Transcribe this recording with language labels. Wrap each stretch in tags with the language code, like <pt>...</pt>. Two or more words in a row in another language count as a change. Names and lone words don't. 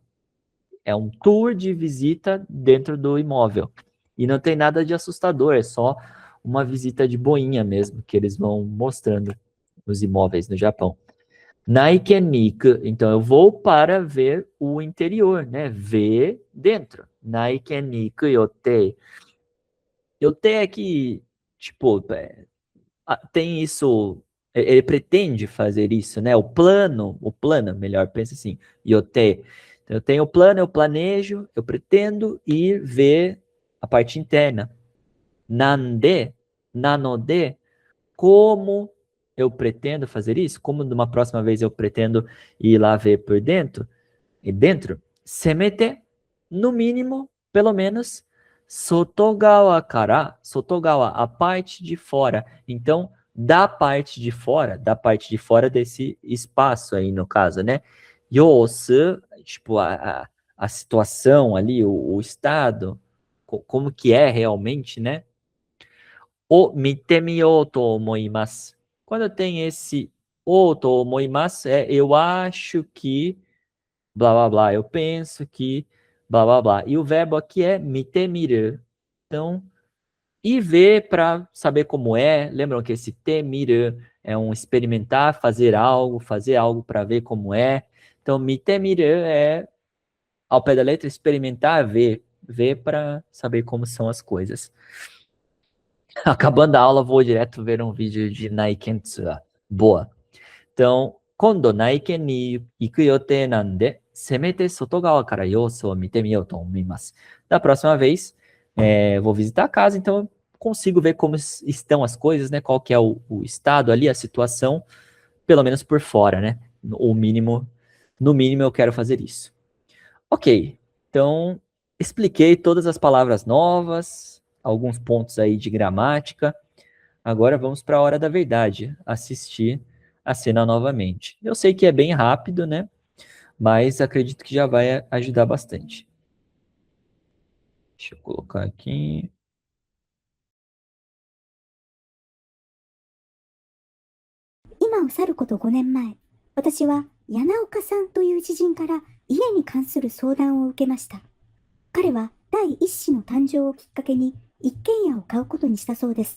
<pt>É um tour de visita dentro do imóvel. E não tem nada de assustador, é só uma visita de boinha mesmo, que eles vão mostrando os imóveis no Japão.</pt> <ja>内見に行く,</ja> <pt>então eu vou para ver o interior, né? Ver dentro.</pt> <ja>内見に行く予定.</ja> <pt>Yotei é que, tipo, tem isso Ele pretende fazer isso, né? O plano, melhor, pensa assim, yote. Então, eu tenho o plano, eu planejo, eu pretendo ir ver a parte interna.</pt> <ja>なんで、なので,</ja> <pt>como eu pretendo fazer isso? Como numa próxima vez eu pretendo ir lá ver por dentro? E dentro, semete, no mínimo, pelo menos,</pt> <ja>外側から、外側,</ja> <pt>a parte de fora. Então, da parte de fora desse espaço aí, no caso, né? Yosu, tipo, a situação ali, o estado, como que é realmente, né?</pt> <ja>を見てみようと思います.</ja> <pt>Quando eu tenho esse o</pt> <ja>と思います,</ja> <pt>eu acho que blá blá blá, eu penso que blá blá blá. E o verbo aqui é mitemiru. Então, e ver para saber como é. Lembram que esse temiru é um experimentar, fazer algo para ver como é. Então, mitemiru é, ao pé da letra, experimentar, ver para saber como são as coisas. Acabando a aula, vou direto ver um vídeo de Naikentsu. Boa. Então,</pt> <ja>今度内見に行く予定なんで、せめて外側から様子を見てみようと思います。</ja> <pt>Da próxima vez, vou visitar a casa, então eu consigo ver como estão as coisas, né? Qual que é o estado ali, a situação, pelo menos por fora, né? O mínimo, no mínimo eu quero fazer isso. Ok, então expliquei todas as palavras novas, alguns pontos aí de gramática. Agora vamos para a hora da verdade, assistir a cena novamente. Eu sei que é bem rápido, né? Mas acredito que já vai ajudar bastante. Deixa eu colocar aqui.</pt> <ja>今を去ること5年前、私は柳岡さんという知人から家に関する相談を受けました。彼は第一子の誕生をきっかけに一軒家を買うことにしたそうです。</ja>